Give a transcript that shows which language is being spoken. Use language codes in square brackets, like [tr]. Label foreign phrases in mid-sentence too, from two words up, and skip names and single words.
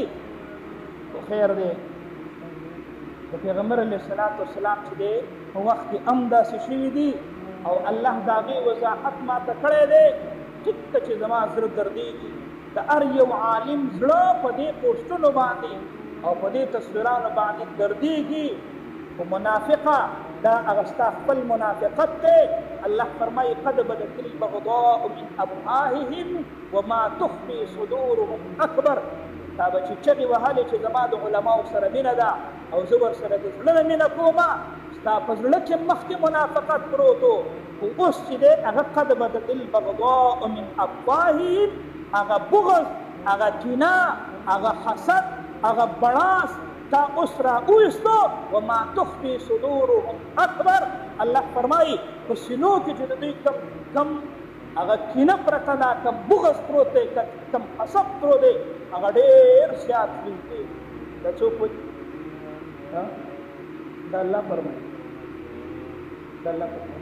[ps] خو خیر دی د پیغمبر [ar] علیه السلام [ps] چې دی په وخت کې هم داسې شوي دي او الله د هغې وضاحت ماته کړی دی. ټیک ته چې زما زړه دردېږي د هر یو عالم زړه په دې پوسټونو باندې او په دې تصویرانو باندې دردېږي. خو منافقه دا هغه ستا خپل منافقت دی. الله فرمایي [ar] قد بدت البغضاء من افواههم وما تخفي صدورهم اکبر. [ps] تا به چې چغې وهلې چې زما د علماو سره مینه ده او زه ورسره د زړه نه مینه کومه، ستا په زړه کې مخکې منافقت پروت و، خو اوس چې دی هغه [ar] قد بدت البغضاء من افواههم، [ps] هغه بغض، هغه کینه، هغه حسد، هغه بړاس تا اوس را اویستو. [ar] وما تخفي صدورهم اکبر. [ps] الله فرمایي په سینو کې چې د دوی کم هغه کینه پرته ده، کم بغض پروت دی، کم حسد پروت دی، هغه ډېر زیات دی. دا څوک وایي؟ دا الله فرمایي. دا الله فرمایي.